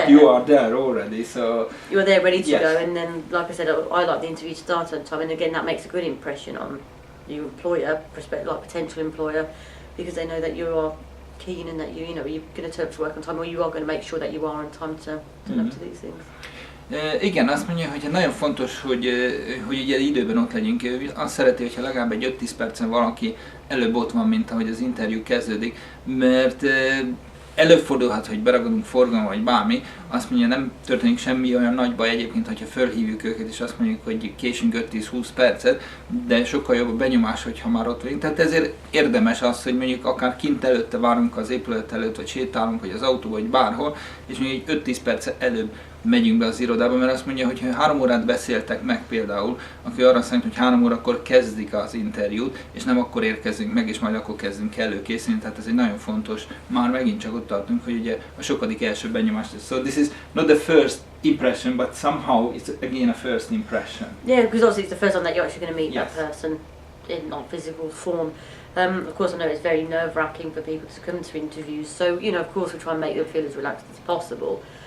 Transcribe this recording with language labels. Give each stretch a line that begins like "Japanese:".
English: but you are there already, so... You are there ready to go, and then, like I said, I like the interview to start on time, and again, that makes a good impression on your employer, potential employer, because they know that you are keen and that you know, you're going to turn up to work on time, or you are going to make sure that you are on time to turn up to these things.
Hungarian: Igen, azt mondja, hogy nagyon fontos, hogy ugye időben ott legyünk. Azt szereti, hogyha legalább egy 5-10 percen valaki előbb ott van, mint ahogy az interjú kezdődik, mert előfordulhat, hogy beragadunk forgalomba vagy bármi, azt mondja, nem történik semmi olyan nagy baj egyébként, hogyha fölhívjuk őket, és azt mondjuk, hogy késünk 5-10-20 percet, de sokkal jobb a benyomás, hogyha már ott vagyunk. Tehát ezért érdemes az, hogy mondjuk akár kint előtte várunk az épület előtt, vagy sétálunk, vagy az autóba, vagy bárhol, és mondjuk 5-10 percet előbb megyünk be az irodába, mert azt mondja, hogy ha 3 órát beszéltek meg például, akkor arra számít, hogy 3 órakor kezdik az interjút, és nem akkor érkezünk meg, és majd akkor kezdünk előkészíteni. Tehát ez egy nagyon fontos, már megint csak ott tartunk, hogy ugye a sokadik első benyomást.
English: So this is not the first impression, but somehow it's again a first impression. Yeah, because obviously it's the first time that you're actually going to meet Yes. that person in non-physical form. Of course, I know it's very nerve-wracking for people to come to interviews, so, you know, of course we try and make them feel as relaxed as possible.